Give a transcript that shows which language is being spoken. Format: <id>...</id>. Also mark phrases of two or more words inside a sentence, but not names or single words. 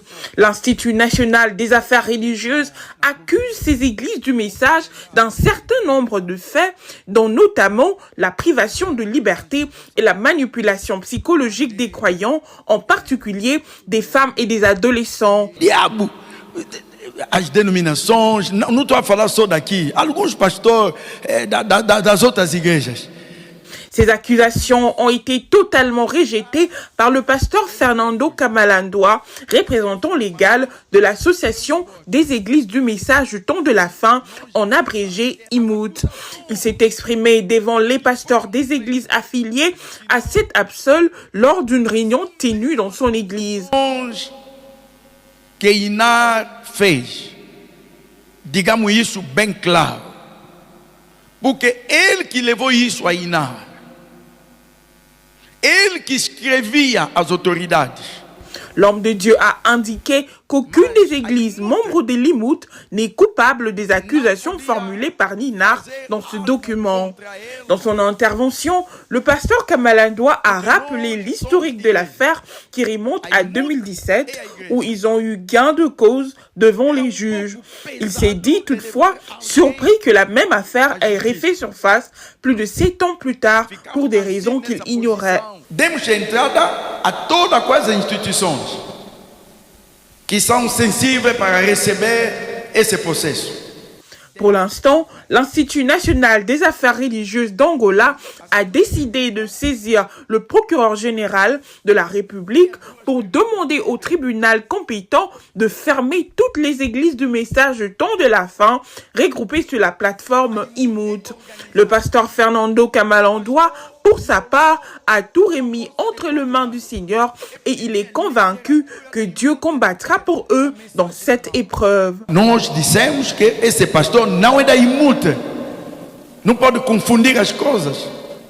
<fr>L'Institut national des affaires religieuses accuse ces églises du message d'un certain nombre de faits, dont notamment la privation de liberté et la manipulation psychologique des croyants, en particulier des femmes et des adolescents.</fr> <pt>As denominações, não estou a falar só daqui, alguns pastores das outras igrejas.</pt> <fr>Ces accusations ont été totalement rejetées par le pasteur Fernando Kamalandoua, représentant légal de l'Association des églises du message du temps de la fin, en abrégé IMUT. Il s'est exprimé devant les pasteurs des églises affiliées à cette absol lors d'une réunion tenue dans son église.</fr> <pt>Que Inar fez, digamos isso bem claro, porque ele que levou isso a Inar, ele que escrevia às autoridades.</pt> <fr>L'homme de Dieu a indiqué qu'aucune des églises membres de l'IMUT n'est coupable des accusations formulées par l'INAR dans ce document. Dans son intervention, le pasteur Kamalandoua a rappelé l'historique de l'affaire qui remonte à 2017, où ils ont eu gain de cause devant les juges. Il s'est dit toutefois surpris que la même affaire ait refait surface plus de 7 ans plus tard pour des raisons qu'il ignorait.</fr> <pt>Demos entrada a todas as instituições que são sensíveis para receber esse processo.</pt> <fr>Pour l'instant, l'Institut national des affaires religieuses d'Angola a décidé de saisir le procureur général de la République pour demander au tribunal compétent de fermer toutes les églises du message du temps de la fin regroupées sur la plateforme IMUT. Le pasteur Fernando Kamalandoua, pour sa part, a tout remis entre les mains du Seigneur et il est convaincu que Dieu combattra pour eux dans cette épreuve.</fr> <pt>Nós dissemos que esse pastor não é da IMUT. Não pode confundir as coisas.</pt>